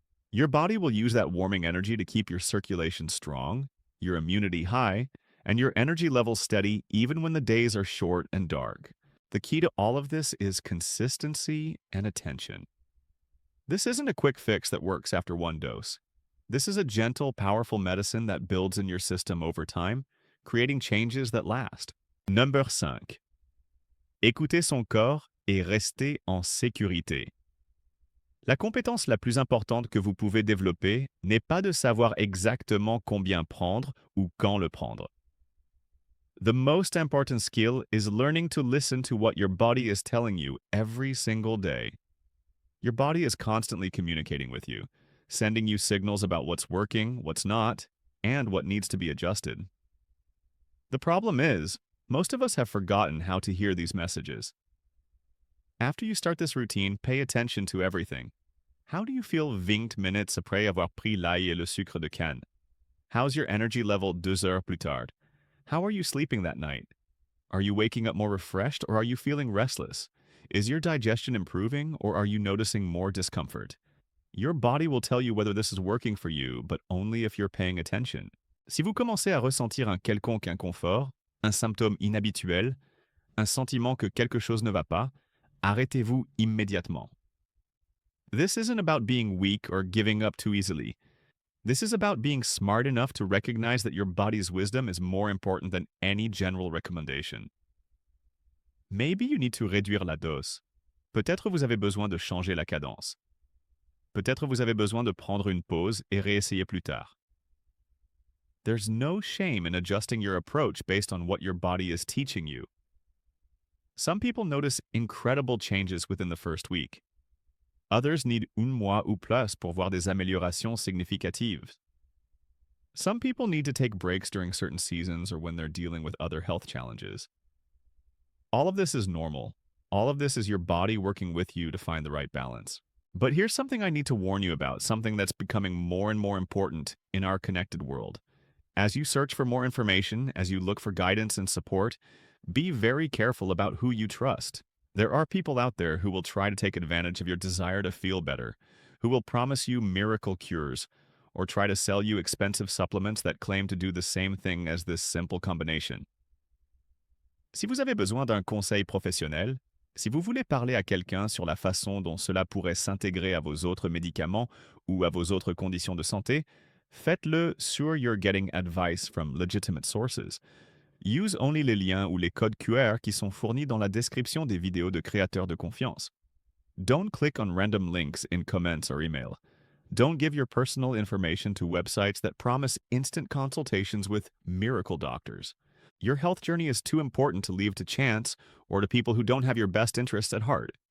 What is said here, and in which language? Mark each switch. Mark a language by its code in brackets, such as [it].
[en] Your body will use that warming energy to keep your circulation strong, your immunity high, and your energy levels steady even when the days are short and dark. The key to all of this is consistency and attention. This isn't a quick fix that works after one dose. This is a gentle, powerful medicine that builds in your system over time, creating changes that last. Number 5. [fr] Écoutez son corps et restez en sécurité. La compétence la plus importante que vous pouvez développer n'est pas de savoir exactement combien prendre ou quand le prendre. [en] The most important skill is learning to listen to what your body is telling you every single day. Your body is constantly communicating with you, sending you signals about what's working, what's not, and what needs to be adjusted. The problem is, most of us have forgotten how to hear these messages. After you start this routine, pay attention to everything. How do you feel 20 minutes [fr] après avoir pris l'ail et le sucre de canne? [en] How's your energy level 2 [fr] heures plus tard? [en] How are you sleeping that night? Are you waking up more refreshed or are you feeling restless? Is your digestion improving or are you noticing more discomfort? Your body will tell you whether this is working for you, but only if you're paying attention. [fr] Si vous commencez à ressentir un quelconque inconfort, un symptôme inhabituel, un sentiment que quelque chose ne va pas, arrêtez-vous immédiatement. [en] This isn't about being weak or giving up too easily. This is about being smart enough to recognize that your body's wisdom is more important than any general recommendation. Maybe you need to [fr] réduire la dose. Peut-être vous avez besoin de changer la cadence. Peut-être vous avez besoin de prendre une pause et réessayer plus tard. [en] There's no shame in adjusting your approach based on what your body is teaching you. Some people notice incredible changes within the first week. Others need [fr] un mois ou plus pour voir des améliorations significatives. [en] Some people need to take breaks during certain seasons or when they're dealing with other health challenges. All of this is normal. All of this is your body working with you to find the right balance. But here's something I need to warn you about, something that's becoming more and more important in our connected world. As you search for more information, as you look for guidance and support, be very careful about who you trust. There are people out there who will try to take advantage of your desire to feel better, who will promise you miracle cures, or try to sell you expensive supplements that claim to do the same thing as this simple combination. [fr] Si vous avez besoin d'un conseil professionnel, si vous voulez parler à quelqu'un sur la façon dont cela pourrait s'intégrer à vos autres médicaments ou à vos autres conditions de santé, faites-le [en] sure you're getting advice from legitimate sources. Use only [fr] les liens ou les codes QR qui sont fournis dans la description des vidéos de créateurs de confiance. [en] Don't click on random links in comments or email. Don't give your personal information to websites that promise instant consultations with miracle doctors. Your health journey is too important to leave to chance or to people who don't have your best interests at heart.